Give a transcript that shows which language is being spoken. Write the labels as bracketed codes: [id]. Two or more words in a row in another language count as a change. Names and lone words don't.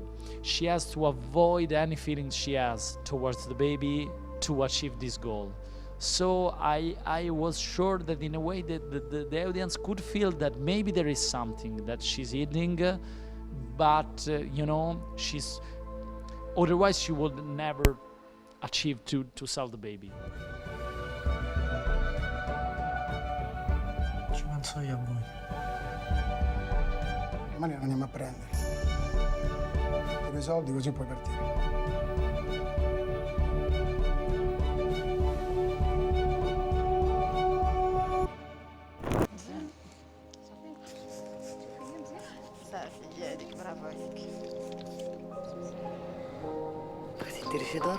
[en] She has to avoid any feelings she has towards the baby to achieve this goal. So I was sure that in a way that the audience could feel that maybe there is something that she's hiding, but she's otherwise she would never achieve to sell the baby. [it] Ci penso io a voi. Domani la andiamo a prendere. Tiro i soldi così puoi partire. [ar] برافو عليك. بغيتي ديري شي دور؟